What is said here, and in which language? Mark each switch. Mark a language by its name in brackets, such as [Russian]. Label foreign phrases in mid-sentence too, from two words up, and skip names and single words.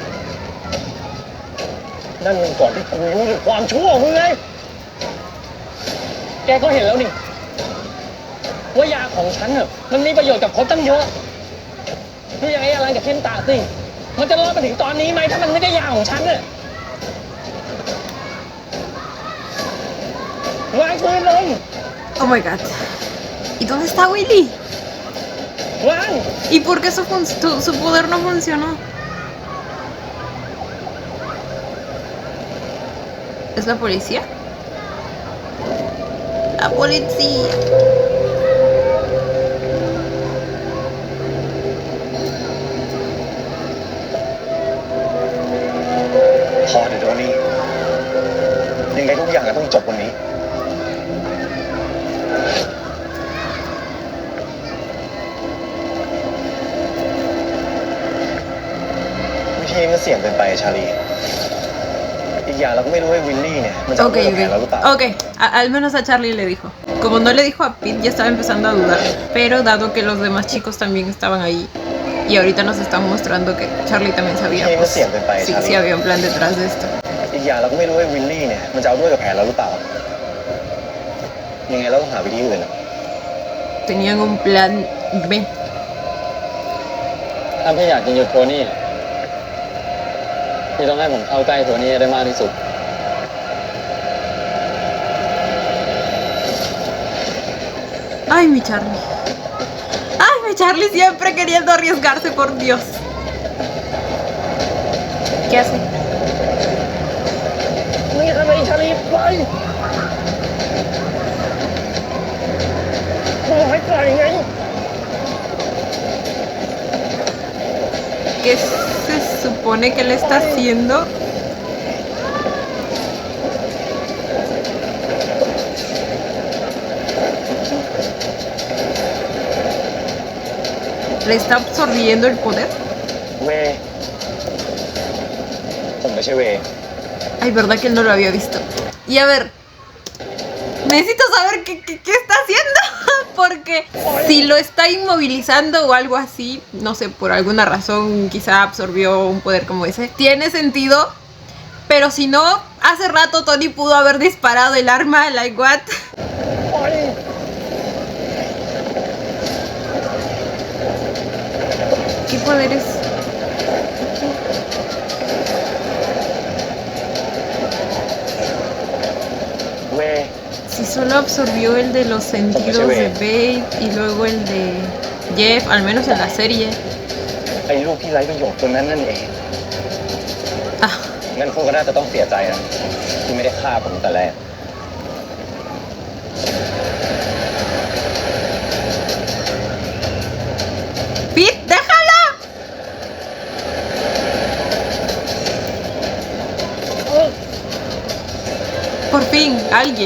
[Thai] นั่นมันก่อนที่กูรู้ถึงความชั่วของมึงไงแกก็เห็นแล้วนี่ว่ายาของฉันน่ะมันมีประโยชน์กับคนตั้งเยอะดูอย่างไอ้อะไรกับเคนตาสิมันจะรอดมาถึงตอนนี้ไหมถ้ามันไม่ได้ยาของฉันน่ะวางปืนลง [English] Oh my god. [Spanish] ¿Y dónde está Willy? [Thai] วาง [Spanish] ¿Y por qué su poder no funcionó? ¿Es la policía? La policía. [Thai] พอเดี๋ยวนี้ยังไงทุกอย่างก็ต้องจบวันนี้วิธีนี้มันเสี่ยงเกินไปชาลีอีกอย่างเราก็ไม่รู้ว่าวินนี่เนี่ยมันจะเอา Ok, เรื่องกับแผนเราหรือเปล่า ok. [Spanish] Al menos a Charlie le dijo. Como no le dijo a Pete, ya estaba empezando a dudar. Pero dado que los demás chicos también estaban ahí y ahorita nos están mostrando que Charlie también sabía, pues sí había un plan detrás de esto. [Thai] อีกอย่างเราก็ไม่รู้ว่าวินนี่เนี่ยมันจะเอาด้วยกับแผนเราหรือเปล่ายังไงเราต้องหาวิธีอื่นนะ [Spanish] Tenían un plan B. [Thai] ถ้าพี่อยากจะหยุดโทนี่พี่ต้องให้ผมเข้าใกล้โทนี่ให้ได้มากที่สุด [Spanish] Ay, mi Charlie. Ay, mi Charlie siempre queriendo arriesgarse, por Dios. ¿Qué hace? [Thai] นี่ทำไมชาลีไปบอกให้ปล่อยไง [Spanish] ¿Qué se supone que le está haciendo? ¿Le está absorbiendo el poder? [Thai] เวผมไม่ใช่เว [Spanish] Ay, verdad que él no lo había visto. Y a ver, necesito saber qué está haciendo. Porque si lo está inmovilizando o algo así, no sé, por alguna razón quizá absorbió un poder como ese, tiene sentido. Pero si no, hace rato Tony pudo haber disparado el arma, [English] like what? [Thai] ปล่อย [Spanish] ¿Qué poderes? Si solo absorbió el de los sentidos de Babe y luego el de Jeff, al menos en la serie. [Thai] ไอ้ลูกที่ไร้ประโยชน์ตัวนั้นนั่นเอง Ah, งั้นคุณก็น่าจะต้องเสียใจนะที่ไม่ได้ฆ่าผมแต่แรก [Spanish] Pete, déjalo. Por fin, alguien.